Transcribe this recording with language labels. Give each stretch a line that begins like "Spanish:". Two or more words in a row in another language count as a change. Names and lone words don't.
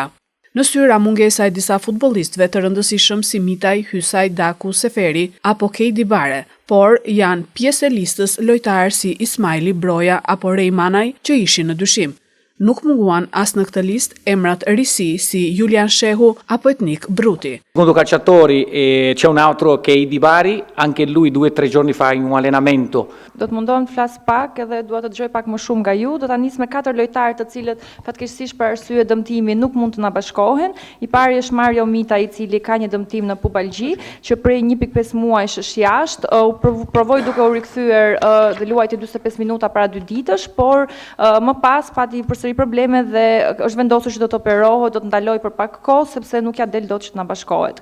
Albanian: Në syra mungesa e disa futbollistëve të rëndësishëm si Mitaj, Hysaj, Daku, Seferi apo Kejdi Bare, por janë pjesë e listës lojtarë si Ismaili, Broja apo Rejmanaj që ishin në dyshim. Nuk munguan as në këtë listë emrat risi si Julian Shehu apo Etnik Bruti.
Italian: Secondo calciatori c'è un altro che è Di Bari, anche lui 2 o 3 giorni fa in un allenamento.
Albanian: Do të mundohem të flas pak edhe dua të dëgjoj pak më shumë nga ju. Do ta nis me 4 lojtarë të cilët fatkeqësisht për arsye dëmtimi nuk mund të na bashkohen. I pari është Mario Mita, i cili ka një dëmtim në pubalgji, që prej 1.5 muajsh është jashtë. U provoi duke u rikthyer dhe luajti 45 minuta para 2 ditësh, por më pas pati përsëri probleme dhe është vendosur që do të operohet, do të ndaloj për pak kohë sepse nuk ja del dot që të na bashkohet.